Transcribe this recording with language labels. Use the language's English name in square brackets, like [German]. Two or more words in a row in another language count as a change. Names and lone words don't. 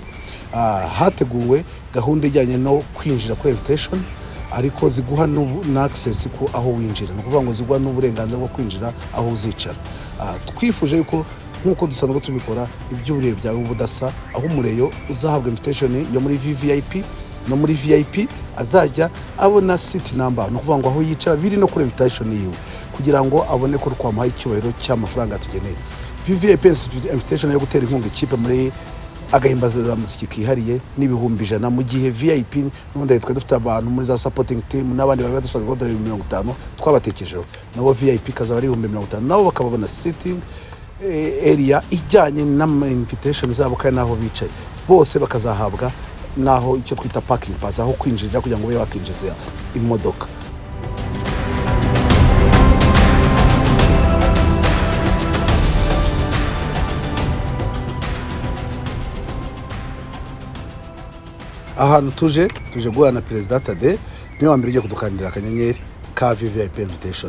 [Kinyarwanda] Hateguwe gahunda ijyanye no kwinjira kuri invitation ariko ziguha na access ko aho winjira, no kuvuga ngo ziguha n'uburenganzira bwo kwinjira aho uzicara. Twifuje yuko nkuko dusanzwe tubikora iby'uburebe byawe budasa, aho umureyo uzahabwa invitation yo muri VVIP no muri VIP azajya abona [English] seat number, [Kinyarwanda] no kuvuga ngo aho yicara biri no kuri invitation yiwe kugira ngo abone ko twamuhaye icyubahiro cy'amafaranga tugeneye. [English] VVIP invitation [Kinyarwanda] yo gutera inkunga ikipe muri agahimbaza muziki kihariye n'ibihumbi 100, mu gihe VIP n'ubundi twe dufite abantu muri za [English] supporting team [Kinyarwanda] n'abandi baba dusanzwe $50 twabatekejeho, nabo VIP kazaba ari $50, nabo bakababona [English] sitting area [Kinyarwanda] ijyanye na invitation zabo kandi naho bicaye bose bakazahabwa naho icyo twita [English] parking pass, [Kinyarwanda] aho kwinjirira kugira ngo babe bakinjiza imodoka. Ahantu tuje guhura na Perezida Tade niwe wambere ugiye kudukandira akanyenyeri ka [English] VVIP invitation.